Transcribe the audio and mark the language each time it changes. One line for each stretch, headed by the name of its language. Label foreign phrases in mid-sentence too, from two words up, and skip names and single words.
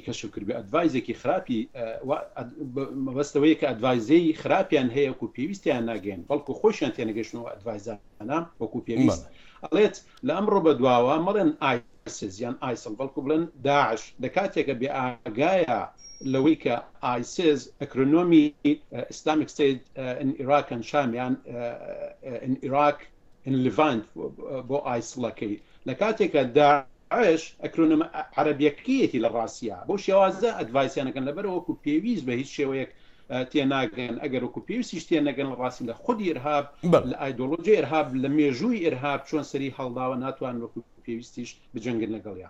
Central Kurdish: کەشف کرد بێ ئەدڤایزێکی خراپی مەبەستەوەی کە ئەدڤایزەی خراپیان هەیە وەکو پێویستیان ناگەن بەڵکو خۆشیان تێنەگەشتنەوە ئەدڤایزانە وەکو پێویست ئەڵێت لە ئەمڕۆ بەدواوە مەڵێن ئایسیس یان ئایسڵ بەڵکو بڵێن داعش لە کاتێکە بێ ئاگایە لەوەی کە ئایسیس ئەکرۆنۆمی ئیسلامیک
English: State in Iraq and Sham
Central Kurdish: یان
English: in Iraq in Levant
Central Kurdish: بۆ ئایسڵەکەی لە کاتێکە داعش ئەکرۆنۆم عەرەبیەکەیەتی لە ڕاستیە بۆ شێوازە ئەدڤایسیانەکەن لەبەرەوە وەکو پێویست بە هیچ شێوەیەک تێناگەن ئەگەر وەکو پێویستیش تێنەگەن لە ڕاستی لە خودی ئێرهاب لە ئایدۆلۆژی ئێرهاب لە مێژووی ئێرهاب چۆن سەری هەڵداوە ناتوان وەکو پێویستیش بجەنگن لەگەڵیان.